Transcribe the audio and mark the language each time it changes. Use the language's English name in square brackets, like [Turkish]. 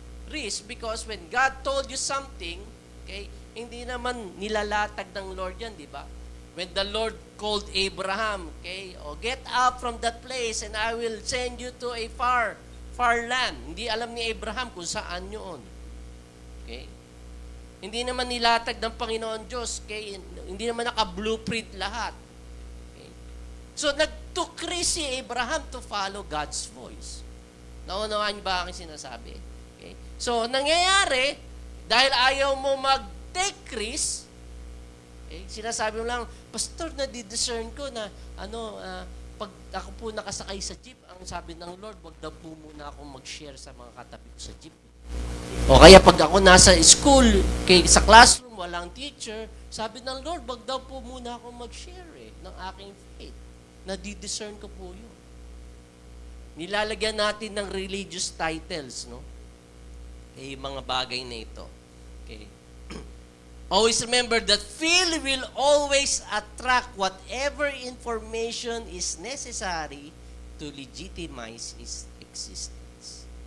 [English] Risk because when God told you something, okay, [Filipino] hindi naman nilalatag ng Lord yan, di ba? [English] When the Lord called Abraham, okay, get up from that place and I will send you to a far land. [Filipino] Hindi alam ni Abraham kung saan yun. Okay? Hindi naman nilatag ng Panginoon Diyos. Okay? Hindi naman naka-blueprint lahat. Okay? [English] So, nag-took risk si Abraham to follow God's voice. [Filipino] Naunawaan niyo ba aking sinasabi? Okay? So, nangyayari, dahil ayaw mo mag-take risk, okay, sinasabi mo lang, Pastor, nadi-discern ko na, pag ako po nakasakay sa jeep, ang sabi ng Lord, wag daw po muna akong mag-share sa mga katabi ko sa jeep. O kaya pag ako nasa school, sa classroom, walang teacher, sabi ng Lord, wag daw po muna ako mag-share ng aking faith. Nadi-discern ko po yun. Nilalagyan natin ng [English] religious titles, [Filipino] no? Mga bagay na ito. Okay. [English] Always remember that fear will always attract whatever information is necessary to legitimize its existence.